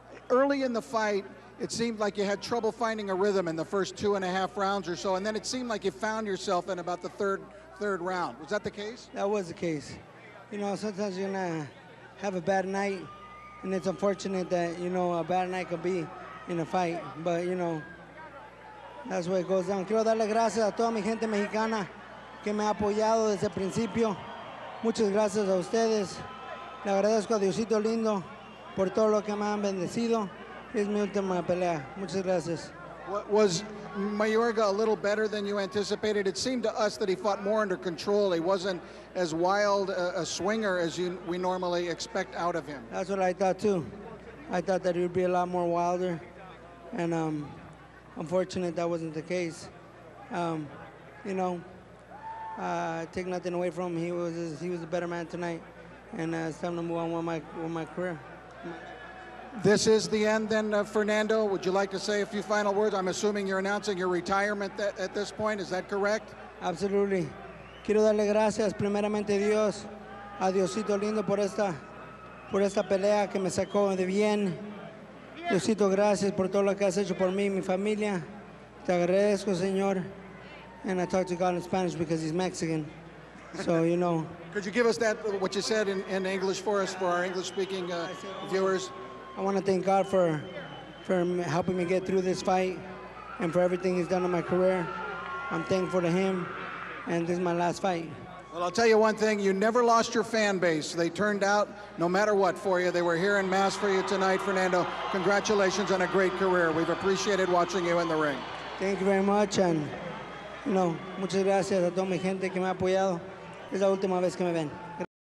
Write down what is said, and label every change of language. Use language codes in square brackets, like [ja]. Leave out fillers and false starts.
[en] Early in the fight, it seemed like you had trouble finding a rhythm in the first 2.5 rounds or so, and then it seemed like you found yourself in about the third round. Was that the case? That was the case. You know, sometimes you're gonna have a bad night, and it's unfortunate that, you know, a bad night could be in a fight, but, you know, that's where it goes down. [es] Quiero darle gracias a toda mi gente mexicana que me ha apoyado desde el principio. Muchas gracias a ustedes. Le agradezco a Diosito lindo por todo lo que me han bendecido. Es mi última pelea. Muchas gracias. [en] Was Mayorga a little better than you anticipated? It seemed to us that he fought more under control. He wasn't as wild a swinger as we normally expect out of him. That's what I thought too. I thought that he would be a lot more wilder, and unfortunate that wasn't the case. You know, take nothing away from him. He was a better man tonight, and it's time to move on with my career. This is the end then, Fernando. Would you like to say a few final words? I'm assuming you're announcing your retirement at this point. Is that correct? Absolutely. [es] Quiero darle gracias primeramente a Diosito lindo por esta pelea que me sacó de bien. Diosito, gracias por todo lo que has hecho por mí y mi familia. Te agradezco, Señor. [en] And I talk to God in Spanish because he's Mexican. So, you know. Could you give us what you said in English for us, for our English-speaking viewers? I want to thank God for helping me get through this fight and for everything he's done in my career. I'm thankful to him, and this is my last fight. Well, I'll tell you one thing, you never lost your fan base. They turned out no matter what for you. They were here en masse for you tonight, Fernando. Congratulations on a great career. We've appreciated watching you in the ring. Thank you very much, and, you know, [es] muchas gracias a toda mi gente que me ha apoyado. Es la última vez que me ven.